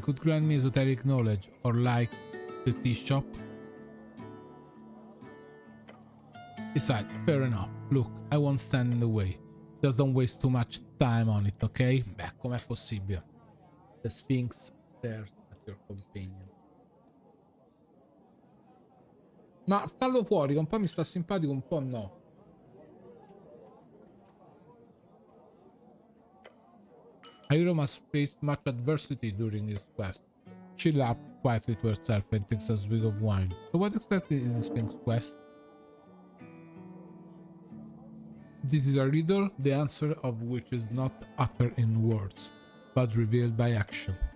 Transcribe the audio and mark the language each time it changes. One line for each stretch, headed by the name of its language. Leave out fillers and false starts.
English: Could grant me esoteric knowledge, or like the tea shop? Besides, fair enough. Look, I won't stand in the way. Just don't waste too much time on it, ok?
Italian: Beh, com'è possibile?
English: The Sphinx stares at your companion.
Italian: Ma fallo fuori, che un po' mi sta simpatico, un po' no.
English: Hiro must face much adversity during his quest. She laughed quietly to herself and takes a swig of wine. So what exactly is the Sphinx quest? This is a riddle, the answer of which is not uttered in words, but revealed by action.